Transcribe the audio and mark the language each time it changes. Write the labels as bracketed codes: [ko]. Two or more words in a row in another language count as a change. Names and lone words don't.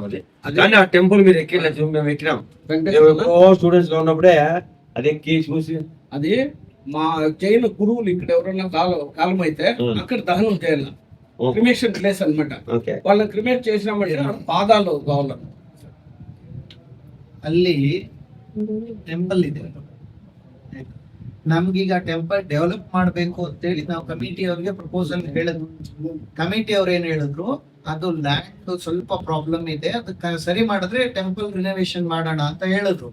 [te] అది కానీ ఆ టెంపుల్ మీరు ఎక్కిలేదు, మేము ఎక్కినాం. స్టూడెంట్స్ గా ఉన్నప్పుడే అది ఎక్కి చూసి, అది మా జైన్ గురువులు ఇక్కడ ఎవరైనా కాలం అయితే అక్కడ దహనం చేయాలి, [en] cremation place [te] అన్నమాట. వాళ్ళని క్రిమేట్ చేసినామంటే పాదాలు కావాలి. [kn] ಅಲ್ಲಿ ಟೆಂಪಲ್ ಇದೆ, ನಮ್ಗೀಗ [en] temple develop [kn] ಮಾಡ್ಬೇಕು ಅಂತೇಳಿ ನಾವು ಕಮಿಟಿ ಅವ್ರಿಗೆ ಪ್ರಪೋಸಲ್ ಹೇಳಿದ್ವಿ. ಕಮಿಟಿ ಅವ್ರು ಏನ್ ಹೇಳಿದ್ರು, ಅದು ಲ್ಯಾಂಡ್ ಸ್ವಲ್ಪ ಪ್ರಾಬ್ಲಮ್ ಇದೆ, ಅದಕ್ಕೆ ಸರಿ ಮಾಡಿದ್ರೆ [en] temple renovation [kn] ಮಾಡೋಣ ಅಂತ ಹೇಳಿದ್ರು.